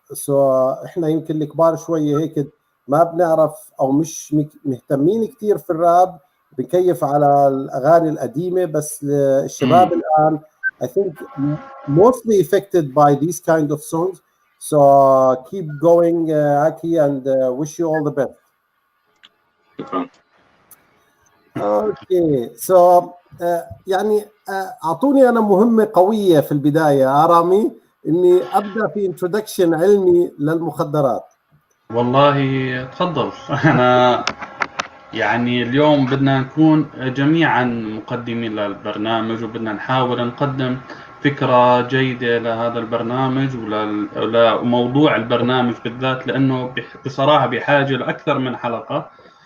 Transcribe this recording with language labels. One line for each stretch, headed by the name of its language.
Arabic: So احنا يمكن الكبار شوية هيك ما بنعرف أو مش مهتمين كتير في الراب، بنكيف على الأغاني القديمة، بس الشباب الآن
English: I think mostly affected by these kind of songs. So keep going, Aki, and wish you all the best. Okay, so
Arabic: يعني أعطوني أنا مهمة قوية في البداية يا رامي، إني أبدأ في introduction علمي للمخدرات. والله تفضل. أنا يعني اليوم بدنا نكون جميعا مقدمين للبرنامج، وبدنا نحاول نقدم فكرة جيدة لهذا البرنامج ولموضوع البرنامج بالذات، لأنه بصراحة بحاجة لأكثر من حلقة.